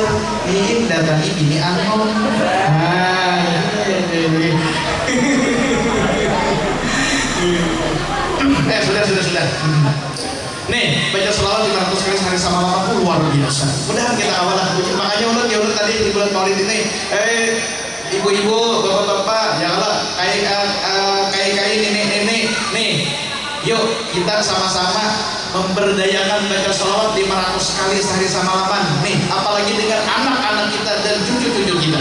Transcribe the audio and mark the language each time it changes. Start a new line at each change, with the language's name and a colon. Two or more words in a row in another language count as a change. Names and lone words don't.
Indonesian: Nih datangi bini Anom. Sudah. Nih, baca selawat 500 kali sehari sama lama luar biasa. Mudahan kita awalah. Makanya ulun tadi di bulan Maulid ini, ibu-ibu, bapak-bapak, janganlah kayak nenek-nenek. Nih, yuk kita sama-sama memberdayakan baca selawat 500 kali sehari sama lama. Nih, apalagi dengan anak-anak kita dan cucu-cucu kita.